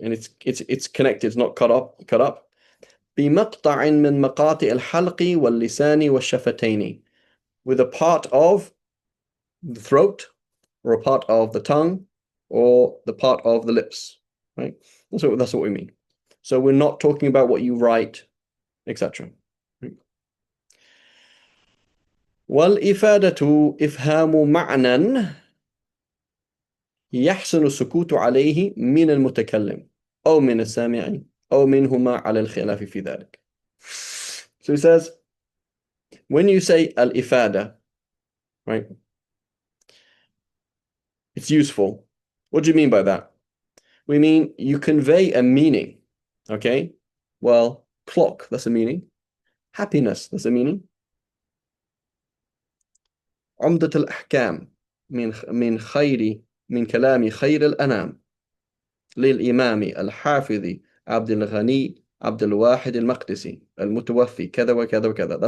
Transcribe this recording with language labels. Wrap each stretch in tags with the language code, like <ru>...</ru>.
<en>And it's connected, it's not cut up.</en> <ar>بمقطع من مقاطع الحلق واللسان والشفتين,</ar> <en>with a part of the throat, or a part of the tongue, or the part of the lips, right? That's what we mean. So we're not talking about what you write, etc.</en> <ar>والإفادة إفهام معنى يحسن السكوت عليه من المتكلم أو من السامع أو منهما على الخلاف في ذلك.</ar> <en>So he says, when you say al-ifada, right, it's useful. What do you mean by that? We mean you convey a meaning, okay? Well, clock, that's a meaning. Happiness, that's a meaning.</en> <ar>عمدة الأحكام من كلام خير الأنام للإمام الحافظ عبد الغني عبد الواحد المقدسي المتوفي كذا وكذا وكذا.</ar>